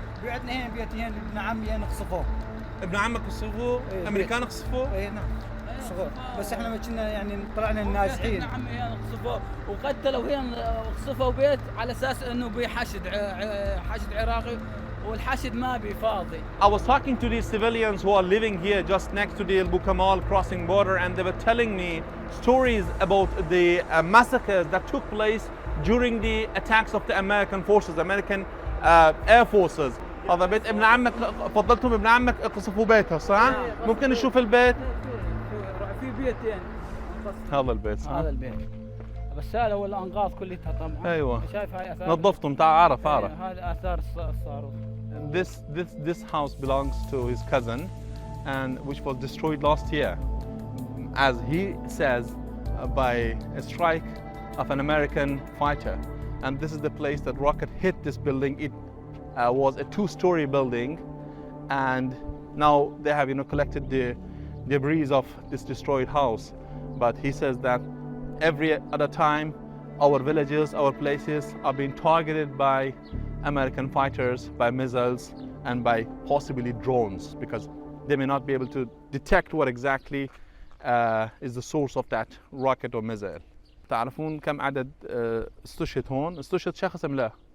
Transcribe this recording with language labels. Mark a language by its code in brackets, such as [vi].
[ar] بعدنا هين بيتين ابن عمي قصفوه. ابن عمك قصفوه؟ امريكان قصفوه؟ اي نعم قصفوه، بس احنا ما كنا يعني طلعنا الناجحين. ابن عمي قصفوه وقتلوا هين، قصفوا بيت على اساس انه بحشد عراقي، والحشد ما بي فاضي. [en] I was talking to these civilians who are living here just next to the El Bukamal crossing border, and they were telling me stories about the massacres that took place during the attacks of the American forces, American air forces. [ar] هذا بيت ابن عمك، فضلتهم ابن عمك قصفوا بيته صح؟ ممكن نشوف البيت؟ في بيتين. هذا البيت صح؟ هذا البيت. بس هذا ولا انقاض كلها طبعا. ايوه. شايف هاي اثار؟ نظفتهم تعال عرف. هذا اثار الصاروخ. [en] This house belongs to his cousin, and which was destroyed last year, as he says, by a strike of an American fighter. And this is the place that rocket hit this building. It was a two-story building, and now they have collected the debris of this destroyed house. But he says that every other time our villages, our places are being targeted by American fighters, by missiles, and by possibly drones, because they may not be able to detect what exactly is the source of that rocket or missile. [ar] تعرفون كم عدد استشهد هون؟ استشهد شخص أم لا؟